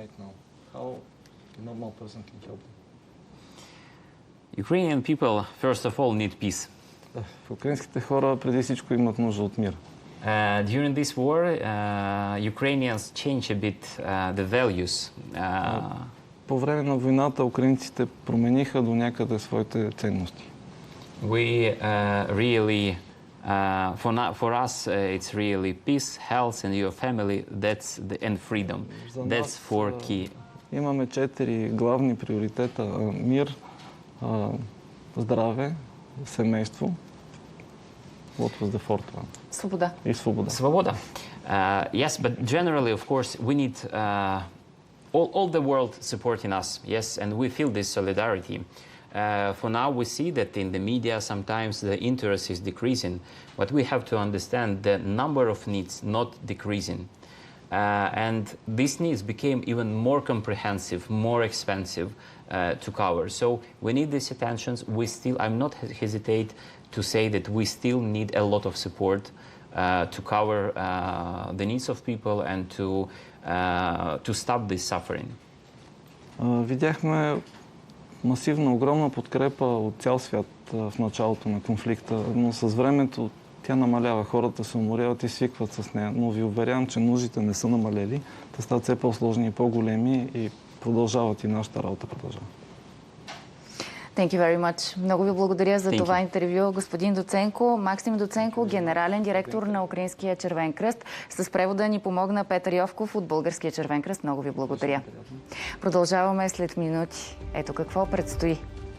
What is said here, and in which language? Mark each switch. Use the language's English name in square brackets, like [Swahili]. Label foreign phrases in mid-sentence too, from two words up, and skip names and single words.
[English] Ukrainian people, first of all, need peace. [Bulgarian] Украинските хора преди всичко имат нужда от мир. [English] During this war, Ukrainians change a bit the values. [Bulgarian] По време на войната украинците промениха до някъде своите ценности. [English] We really, for us, it's really peace, health, and your family. And freedom. That's four key. [Bulgarian] Имаме 4 главни приоритета: мир, здраве, семейство. [English] What was the fourth one? [Bulgarian] Свобода. И свобода. Свобода. [English] Yes, but generally, of course, we need all the world supporting us. Yes, and we feel this solidarity. For now, we see that in the media sometimes the interest is decreasing, but we have to understand the number of needs not decreasing. And these needs became even more comprehensive, more expensive to cover. So we need these attentions. I'm not hesitate to say that we still need a lot of support to cover the needs of people and to stop this suffering. [Bulgarian] Видяхме масивна, огромна подкрепа от цял свят в началото на конфликта, но с времето тя намалява. Хората се уморяват и свикват с нея. Но ви уверявам, че нуждите не са намалели. Те стават все по-сложни и по-големи и продължават, и нашата работа продължава. [English] Thank you very much. [Bulgarian] Много ви благодаря за това интервю, господин Доценко. Максим Доценко, генерален директор на Украинския Червен кръст. С превода ни помогна Петър Йовков от Българския Червен кръст. Много ви благодаря. Продължаваме след минути. Ето какво предстои.